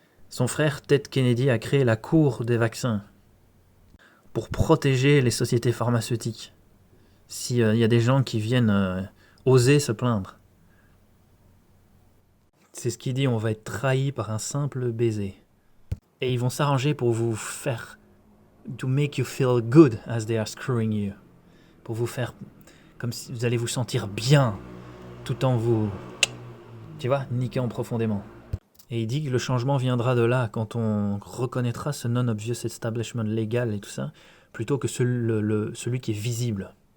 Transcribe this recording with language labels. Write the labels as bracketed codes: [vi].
[fr] Son frère Ted Kennedy a créé la Cour des vaccins pour protéger les sociétés pharmaceutiques. S'il y a des gens qui viennent oser se plaindre. C'est ce qu'il dit, on va être trahi par un simple baiser. Et ils vont s'arranger pour vous faire... [en] to make you feel good as they are screwing you. [fr] Pour vous faire... comme si vous allez vous sentir bien, tout en vous... tu vois, niquant profondément. Et il dit que le changement viendra de là, quand on reconnaîtra ce [en] non-obvious establishment [fr] légal et tout ça, plutôt que celui qui est visible.